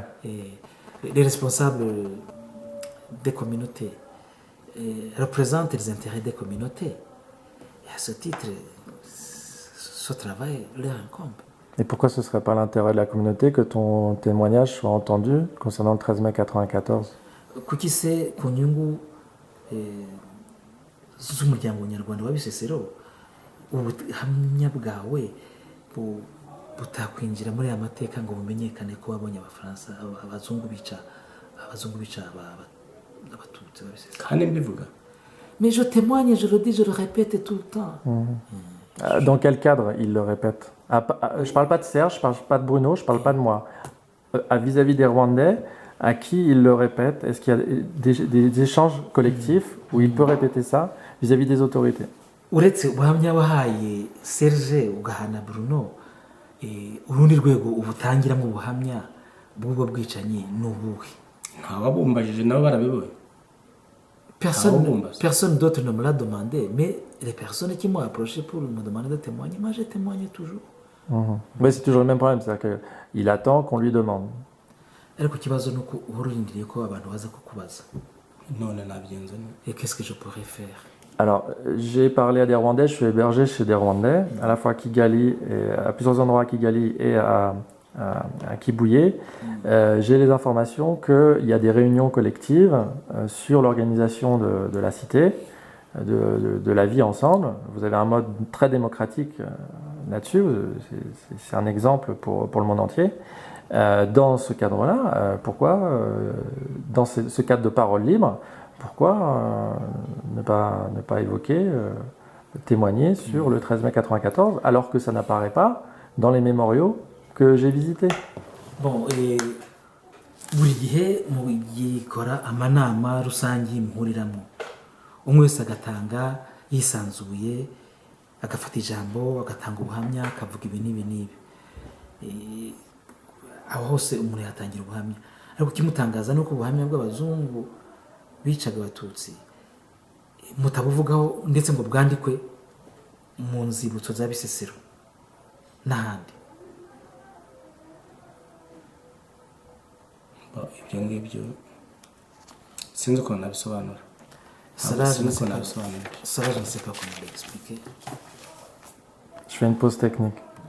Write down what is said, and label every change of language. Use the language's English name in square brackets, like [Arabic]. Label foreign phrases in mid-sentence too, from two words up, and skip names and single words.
[French] Les responsables des communautés représentent les intérêts des communautés. Et à ce titre, ce travail leur incombe. Et pourquoi ce ne serait pas l'intérêt de la communauté que ton témoignage soit entendu concernant le 13 mai 94? [Kinyarwanda] Kuki se ku nyungu z'umuryango nyarwanda wa Bisesero ubuhamya bwawe butakwinjira muri aya mateka ngo bumenyekane ko wabonye Abafaransa abazungu bica abatutsi ba Bisesero? Kandi mbivuga. [French] Mais je témoigne, je le dis, je le répète tout le temps. Dans quel cadre il le répète? Je ne parle pas de Serge, je ne parle pas de Bruno, je ne parle pas de moi. Vis-à-vis des Rwandais, à qui il le répète? Est-ce qu'il y a des échanges collectifs où il peut répéter ça vis-à-vis des autorités? [Kinyarwanda] Uretse ubuhamya wahaye Serge ugahana Bruno, urundi rwego ubutangiramo ubuhamya bw'ubwo bwicanyi ni ubuhe? Ntawabumbajije nabo barabibonye. [French] Personne d'autre ne me l'a demandé, mais les personnes qui m'ont approché pour me demander de témoigner, moi j'ai témoigné toujours. Mais c'est toujours le même problème, c'est-à-dire qu'il attend qu'on lui demande. [Kinyarwanda] Ariko ikibazo ni uko uhora urindiriye ko abantu baza kukubaza. None nabigenza. [French] Et qu'est-ce que je pourrais faire? Alors, j'ai parlé à des Rwandais, je suis hébergé chez des Rwandais, à la fois à Kigali, à plusieurs endroits à Kigali et à Kibuye. J'ai les informations qu'il y a des réunions collectives sur l'organisation de la cité, de la vie ensemble. Vous avez un mode très démocratique là-dessus, c'est un exemple pour le monde entier. Dans ce cadre-là, pourquoi, dans ce cadre de parole libre, pourquoi ne pas évoquer, témoigner sur le 13 mai 94, alors que ça n'apparaît pas dans les mémoriaux que j'ai visités? Bon, [Kinyarwanda] buri gihe mu gikora amanama rusange y'impuriramo umwe wese agatanga yisanzuye, agafata ijambo, agatanga ubuhamya, akavuga ibi n'ibi n'ibi. Aho hose umuntu yatangira ubuhamya, ariko ikimutangaza ni uko ubuhamya bw'abazungu bicaga abatutsi mutabuvugaho ndetse ngo bwandikwe mu nzibutso za Bisesero n'ahandi. Ibyo ngibyo sinzi uko nabisobanura. [French] Cela, je ne sais pas comment l'expliquer. Je fais une pause technique.